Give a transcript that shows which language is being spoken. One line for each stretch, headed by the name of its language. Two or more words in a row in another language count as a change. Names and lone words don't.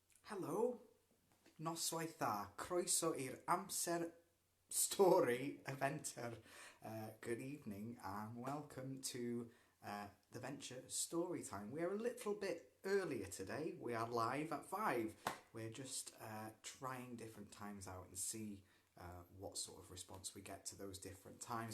Welsh: Helo, noswaith dda, croeso i'r AMSER STORI eventer.
English: Good evening and welcome to the venture story time. We are a little bit earlier today. We are live at 5. We're just trying different times out and see what sort of response we get to those different times.